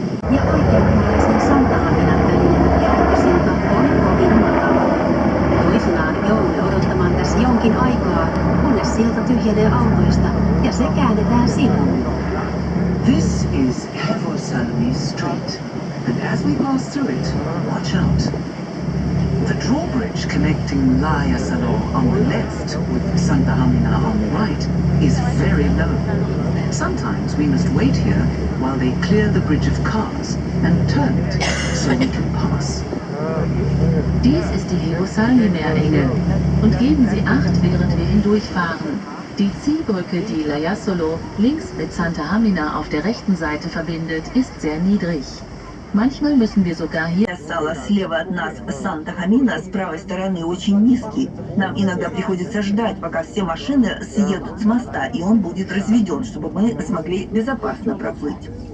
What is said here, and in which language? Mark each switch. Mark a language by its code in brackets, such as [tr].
[fi] Ja oikeanpuoleisen Santahaminan välinen jalkasilta on kovin matala. Toisinaan joudumme odottamaan tässä jonkin aikaa, kunnes silta tyhjenee autoista ja se käännetään sivuun. [en] This is Hevosalmi Street, and as we pass through it, watch out. The drawbridge connecting Laajasalo on the left with Santahamina on the right is very low. Sometimes we must wait here while they clear the bridge of cars and turn it so we can pass. [de] Dies ist die Hevosalmi-Meerenge und geben Sie Acht, während wir hindurchfahren. Die Ziehbrücke, die Laajasalo links mit Santahamina auf der rechten Seite verbindet, ist sehr niedrig. Manchmal müssen wir sogar hier. [ru] Сало слева от нас Санта-Хамина, с правой стороны очень низкий. Нам иногда приходится ждать, пока все машины съедут с моста, и он будет разведен, чтобы мы смогли безопасно проплыть.